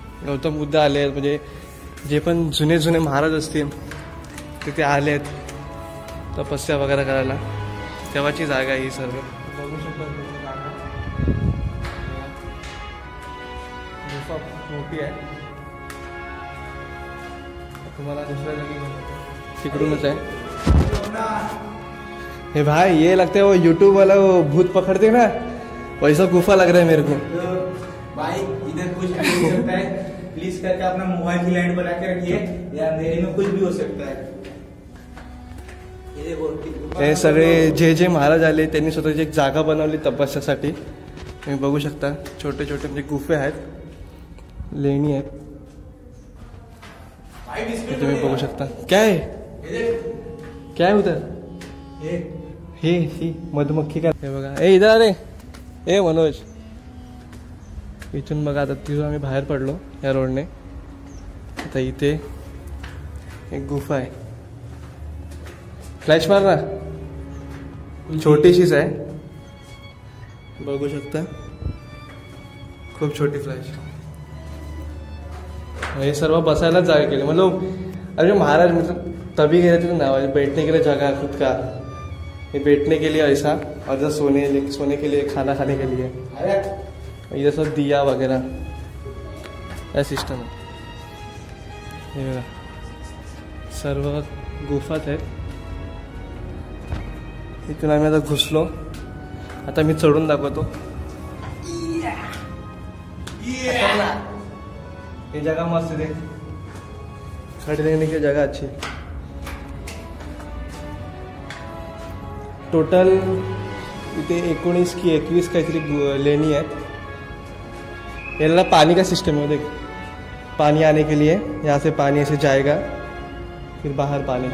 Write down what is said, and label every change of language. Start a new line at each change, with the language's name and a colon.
Marathi: गौतम बुद्ध आले म्हणजे जे पण जुने जुने महाराज असतील तिथे आले आहेत तपस्या वगैरे करायला, तेव्हाची जागा ही सर्व. बघू शकता जागा, गुफा मोठी आहे. तुम्हाला दुसऱ्या जागी तिकडूनच आहे.
Hindi: हे भाई ये लगता है वो यूट्यूब वाला वो भूत पकड़ते ना, वैसा गुफा लग रहा है मेरे को. भाई इधर कुछ भी हो सकता है, प्लीज करके अपना मोबाइल की लाइट बना के रखिए, या अंधेरे में कुछ भी हो सकता है.
Marathi: हे सगळे जे महाराज आले त्यांनी स्वतःची एक जागा बनवली तपस्यासाठी. तुम्ही बघू शकता छोटे छोटे म्हणजे गुफे आहेत, लेणी आहेत. तुम्ही बघू शकता. काय काय
Hindi: उधर ही मधुमक्खी का.
Marathi: हे बघा, ए इधर अरे, ए मनोज, इथून बघा. आता तिथून आम्ही बाहेर पडलो या रोडने. आता इथे एक गुफा आहे. फ्लॅश मार ना, छोटीशीच आहे. बघू शकता खूप छोटी फ्लॅश. हे सर्व बसायलाच जागा केली.
Hindi: मतलब अरे महाराज मतलब तभी गए थे ना, बैठने के लिए जगह खुद का, ये बैठने के लिए ऐसा, और जो सोने के लिए, खाना खाने के लिए. अरे इधर सब दिया वगैरह या सिस्टम है.
Marathi: हे बघा सर्व गुफात आहेत. इथून आम्ही आता घुसलो. आता मी चढून दाखवतो.
Hindi: ये जगह मस्त है, खड़े रहने की जगह अच्छी.
Marathi: टोटल इथे 19 की 21 काहीतरी लेणी आहेत.
Hindi: याला पानी का सिस्टम है. देख, पानी आने के लिए यहाँ से पानी ऐसे जाएगा, फिर बाहर पानी.